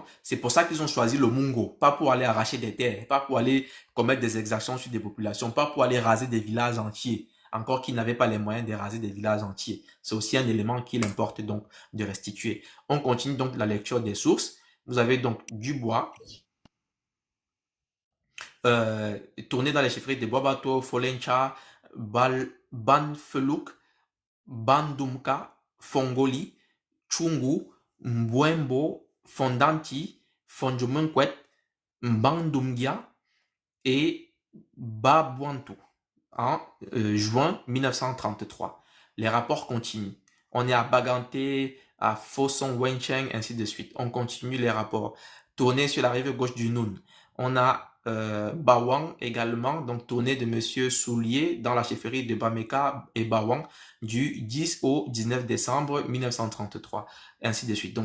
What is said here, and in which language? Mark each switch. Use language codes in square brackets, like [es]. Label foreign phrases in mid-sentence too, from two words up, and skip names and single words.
[fr] C'est pour ça qu'ils ont choisi le Mungo, pas pour aller arracher des terres, pas pour aller commettre des exactions sur des populations, pas pour aller raser des villages entiers, encore qu'ils n'avaient pas les moyens de raser des villages entiers. C'est aussi un élément qu'il importe donc de restituer. On continue donc la lecture des sources. Vous avez donc Dubois, tourné dans les chefferies de Boabato, Folencha, Banfeluk, Bandumka, Fongoli, Chungu, Mbwembo, Fondanti, Fondjomunkwet, Mbandumgia et Babwantu en juin 1933. Les rapports continuent. On est à Baganté, à Foson Wencheng, ainsi de suite. On continue les rapports. Tourné sur la rive gauche du Noun. On a Bawang également, donc tourné de Monsieur Soulier dans la chefferie de Bameka et Bawang du 10 au 19 décembre 1933, ainsi de suite.